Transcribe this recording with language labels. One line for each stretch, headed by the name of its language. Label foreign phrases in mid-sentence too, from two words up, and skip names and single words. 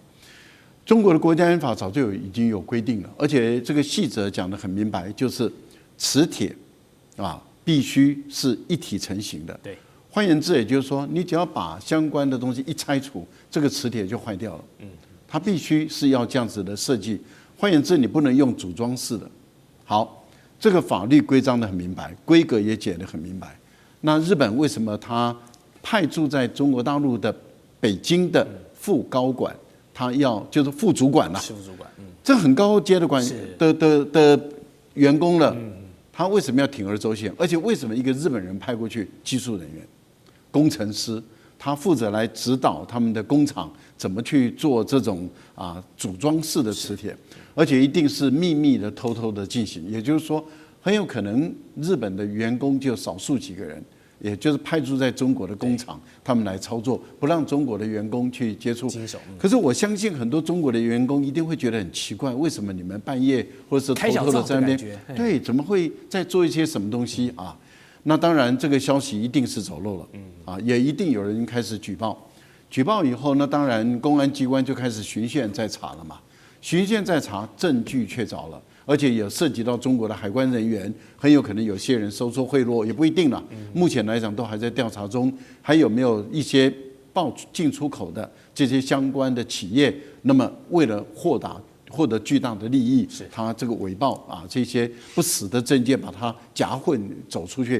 Chinese: 中國的國家安全法早就已經有規定了，而且這個細則講得很明白，就是磁鐵必須是一體成型的。對，換言之，也就是說，你只要把相關的東西一拆除，這個磁鐵就壞掉了。它必須是要這樣子的設計。換言之，你不能用組裝式的。好，這個法律規章得很明白，規格也解得很明白。那日本為什麼他派駐在中國大陸的北京的副高管？他就是副主管了，是副主管，這很高階的員工了，他為什麼要鋌而走險？而且為什麼一個日本人派過去技術人員、工程師，他負責來指導他們的工廠怎麼去做這種組裝式的磁鐵，而且一定是秘密的、偷偷的進行。也就是說，很有可能日本的員工就少數幾個人， 也就是派駐在中國的工廠，他們來操作，不讓中國的員工去接觸。可是我相信很多中國的員工一定會覺得很奇怪，為什麼你們半夜或者是偷偷的在那邊，對，怎麼會在做一些什麼東西啊？那當然，這個消息一定是走漏了，啊，也一定有人開始舉報。舉報以後，那當然公安機關就開始循線在查了嘛。循線在查，證據確鑿了，而且也涉及到中國的海關人員，很有可能有些人收受賄賂，也不一定了。目前來講，都還在調查中，還有沒有一些報進出口的這些相關的企業？那麼為了獲得巨大的利益，他這個偽報啊，這些不實的證件把它夾混走出去。